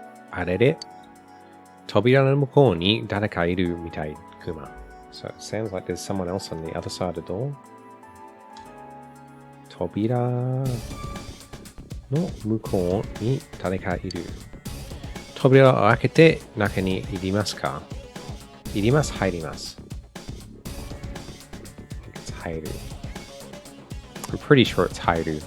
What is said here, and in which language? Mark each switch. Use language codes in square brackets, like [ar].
[ja] あれれ扉の向こうに誰かいるみたい、クマ。 [en] So it sounds like there's someone else on the other side of the door. [ja] 扉の向こうに誰かいる。扉を開けて中に入りますか？入ります、入ります。 [en] I think it's 入る。 I'm pretty sure it's 入る。